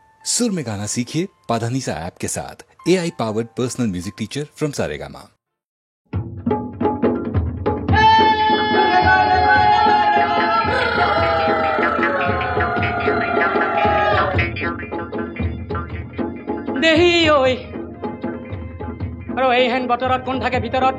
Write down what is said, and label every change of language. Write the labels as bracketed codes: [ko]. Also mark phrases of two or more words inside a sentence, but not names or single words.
[hi] सुर में गाना सीखिए पाधानीसा ऐप के साथ। [en] AI powered personal music teacher from [hi] सारेगामा। [as] দেহি ঐ আৰু এইহেন বতৰত কোন থাকে ভিতৰত?